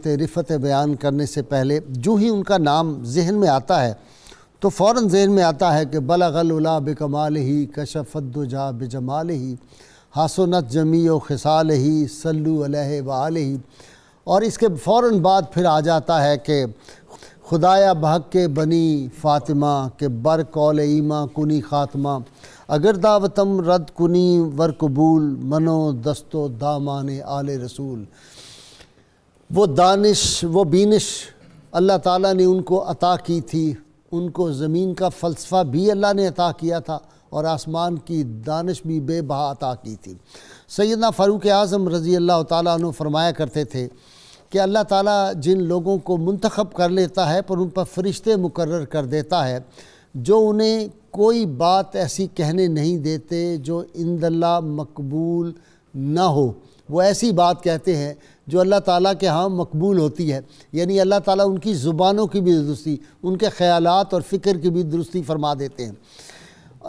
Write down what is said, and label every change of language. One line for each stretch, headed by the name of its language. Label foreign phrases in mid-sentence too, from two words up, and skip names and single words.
Urdu: رفعت بیان کرنے سے پہلے جو ہی ان کا نام ذہن میں آتا ہے تو فوراً ذہن میں آتا ہے کہ
Arabic: بلغ العلا بکمالہ کشف الدجا بجمالہ حسنت جمیع خصالہ صلو علیہ وآلہ،
Urdu: اور اس کے فوراً بعد پھر آ جاتا ہے کہ
Persian: خدایا بحق کے بنی فاطمہ کہ بر قول ایماں کنی خاتمہ، اگر دعوتم رد کنی ور قبول منو دست و دامان آل رسول۔
Urdu: وہ دانش، وہ بینش اللہ تعالیٰ نے ان کو عطا کی تھی، ان کو زمین کا فلسفہ بھی اللہ نے عطا کیا تھا اور آسمان کی دانش بھی بے بہا عطا کی تھی۔ سیدنا فاروق اعظم رضی اللہ تعالیٰ عنہ فرمایا کرتے تھے کہ اللہ تعالیٰ جن لوگوں کو منتخب کر لیتا ہے پر ان پر فرشتے مقرر کر دیتا ہے جو انہیں کوئی بات ایسی کہنے نہیں دیتے جو
Arabic: عند اللہ
Urdu: مقبول نہ ہو، وہ ایسی بات کہتے ہیں جو اللہ تعالیٰ کے ہاں مقبول ہوتی ہے، یعنی اللہ تعالیٰ ان کی زبانوں کی بھی درستی، ان کے خیالات اور فکر کی بھی درستی فرما دیتے ہیں۔